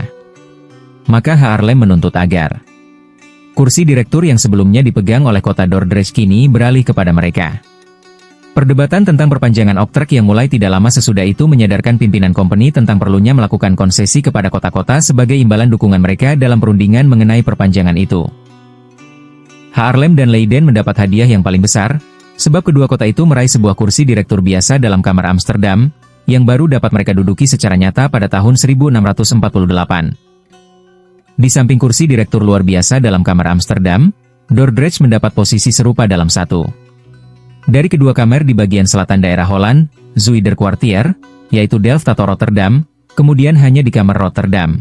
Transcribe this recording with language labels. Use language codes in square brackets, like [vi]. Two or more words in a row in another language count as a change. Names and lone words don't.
[id] Maka Haarlem menuntut agar kursi direktur yang sebelumnya dipegang oleh kota Dordrecht kini beralih kepada mereka. Perdebatan tentang perpanjangan Oktrek yang mulai tidak lama sesudah itu menyadarkan pimpinan company tentang perlunya melakukan konsesi kepada kota-kota sebagai imbalan dukungan mereka dalam perundingan mengenai perpanjangan itu. Haarlem dan Leiden mendapat hadiah yang paling besar, sebab kedua kota itu meraih sebuah kursi direktur biasa dalam Kamar Amsterdam, yang baru dapat mereka duduki secara nyata pada tahun 1648. Di samping kursi direktur luar biasa dalam Kamar Amsterdam, Dordrecht mendapat posisi serupa dalam satu dari kedua kamar di bagian selatan daerah Holland, Zuiderkwartier, yaitu Delft atau Rotterdam, kemudian hanya di Kamar Rotterdam.